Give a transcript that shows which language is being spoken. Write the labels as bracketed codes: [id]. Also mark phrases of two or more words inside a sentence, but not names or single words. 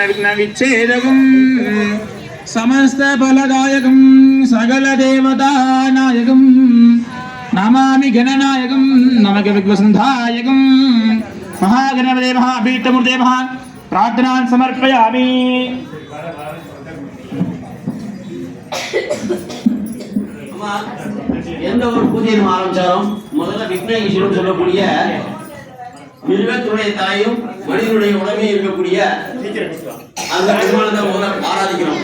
[sa] विघ्न विच्छेदकम समस्त फलदायकम सकल देवता नायकम नमामि गणनायकम नमक विघ्नसंधायकम महागणपते महाभीष्टमूर्ते महा प्रार्थनां समर्पयामि [ta] எந்த ஒரு பூஜையை ஆரம்பிச்சாலும் முதல்ல விக்னேஸ்வரன் சொல்லக்கூடிய மிருகத்துடைய தாயும் மனிதனுடைய உடம்பே இருக்கக்கூடிய அந்த பெருமாளை முதல்ல ஆராதிக்கிறோம்.